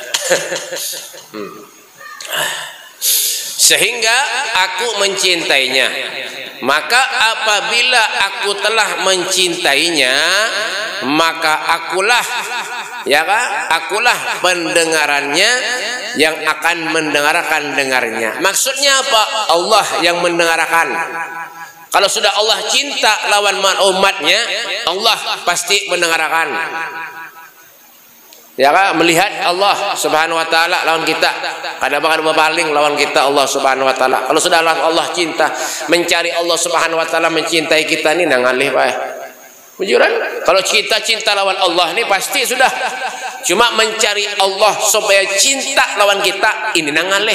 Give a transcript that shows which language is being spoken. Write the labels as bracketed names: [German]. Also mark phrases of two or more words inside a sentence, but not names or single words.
[Indonesian] Sehingga aku mencintainya, maka apabila aku telah mencintainya, maka akulah ya kan, akulah pendengarannya yang akan mendengarkan dengarnya. Maksudnya apa? Allah yang mendengarkan. Kalau sudah Allah cinta lawan umatnya, Allah pasti mendengarkan. [Banjar] Ya kan, melihat Allah [Arabic] سبحانه وتعالى [Banjar] lawan kita, kada bakal berpaling lawan kita Allah [Arabic] سبحانه وتعالى. [Banjar] Kalau sudah Allah cinta, mencari Allah [Arabic] سبحانه وتعالى [Banjar] mencintai kita ni nangalih bae. Bujuran, kalau kita cinta lawan Allah ni pasti sudah. Cuma mencari Allah supaya cinta lawan kita ini nangalih.